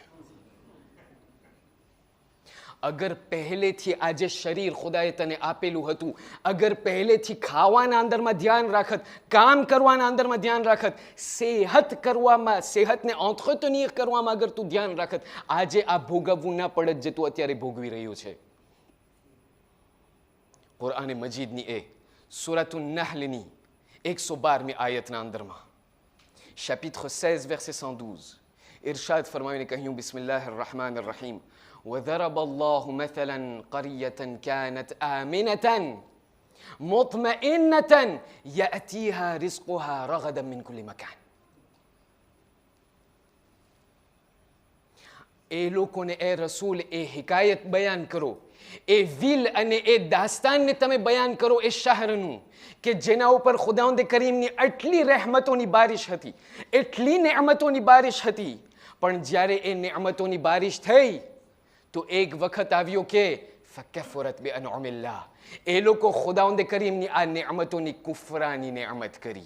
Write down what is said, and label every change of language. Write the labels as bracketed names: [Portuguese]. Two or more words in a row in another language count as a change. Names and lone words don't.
[Gujarati] અગર પહેલેથી આ જે શરીર ખુદાએ તને આપેલું હતું, અગર પહેલેથી ખાવાના અંદરમાં ધ્યાન રાખત, કામ કરવાના અંદરમાં ધ્યાન રાખત, સેહત કરવામાં, સેહતને entretenir કરવામાં અગર તું ધ્યાન રાખત, આજે આ ભોગવવું ના પડત જે તું અત્યારે ભોગવી રહ્યું છે. કુરઆન મજીદની એ સૂરતુન નહલની 112મી આયતના અંદરમાં [French] chapitre 16 verset 112 [Gujarati] ઇરશાદ ફરમાવીને કહ્યું [Arabic] بسم الله الرحمن الرحيم وضرب الله مثلا قرية كانت آمنة مطمئنة يأتيها رزقها رغدا من كل مكان. [Gujarati] એ લોકોને એ રસૂલ એ હિકાયત બયાન કરો, એ વિલ અને એ દાસ્તાનને તમે બયાન કરો એ શહેરનું કે જેના ઉપર ખુદાવંદ કરીમની આટલી રહેમતોની બારિશ હતી, એટલી નેમતોની બારિશ હતી, પણ જ્યારે એ નેમતોની બારિશ થઈ તો એક વખત આવ્યો કે [Arabic] فكفرت بأنعم الله, [Gujarati] એ લોકો ખુદાવંદ કરીમની આ નેમતોની કુફરાની નેમત કરી.